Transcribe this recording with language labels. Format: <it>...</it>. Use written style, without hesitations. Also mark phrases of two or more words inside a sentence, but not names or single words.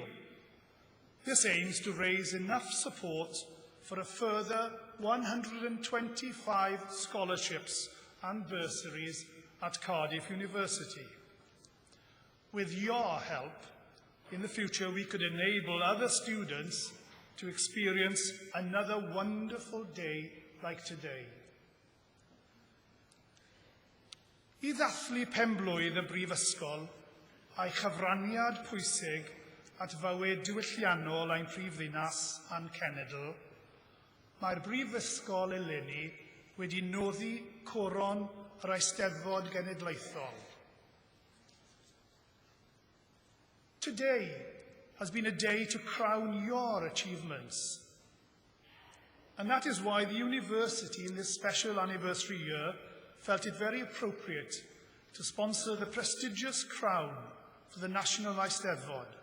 <en>This aims to raise enough support for a further 125 scholarships and bursaries at Cardiff University. With your help, in the future we could enable other students to experience another wonderful day like today.</en> <cy>I ddathlu penblwydd y Brifysgol a'i chyfraniad pwysig at fywyd diwylliannol ein prifddinas a'n cenedl, mae'r Brifysgol eleni wedi noddi coron yr Eisteddfod Genedlaethol.</cy> <en>Today has been a day to crown your achievements. And that is why the university in this special anniversary year felt it very appropriate to sponsor the prestigious crown for the National Eisteddfod.</en>